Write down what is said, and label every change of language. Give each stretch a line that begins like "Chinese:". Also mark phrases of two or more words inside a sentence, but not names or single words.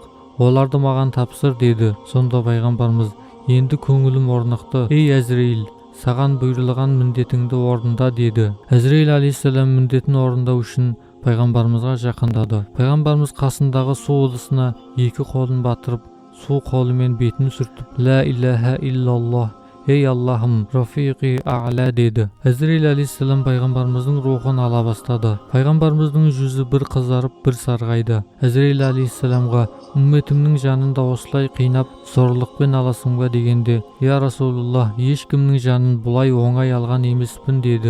Kazakh: Оларды маған тапсыр деді. Сонда пайғамбарымыз: енді көңілім орнықты. Ей Әзірейіл, саған бұйырылған міндетіңді орында деді. Әзірейіл алейхиссалам міндетін орындау үшін пайғамбарымызға жақындады. Пайғамбарымыз қасындағы су ыдысына 2 қолын батырып, су қолымен бетін сүртіп,
Arabic: لا إله إلا الله,
Kazakh: ей Аллахым,
Arabic: رفيق الأعلى
Kazakh: деді. Әзірейіл алейхиссалам пайғамбарымыздың рухын ала бастады. Пайғамбарымыздың жүзі бір қызарып, бір сарғайды. Әзірейіл алейхиссаламға: үмметімнің жанында осылай қинап, зорлықпен аласың ба дегенде,
Arabic: يا رسول الله,
Kazakh: ешкімнің жанын бұлай оңай алған емеспін деді.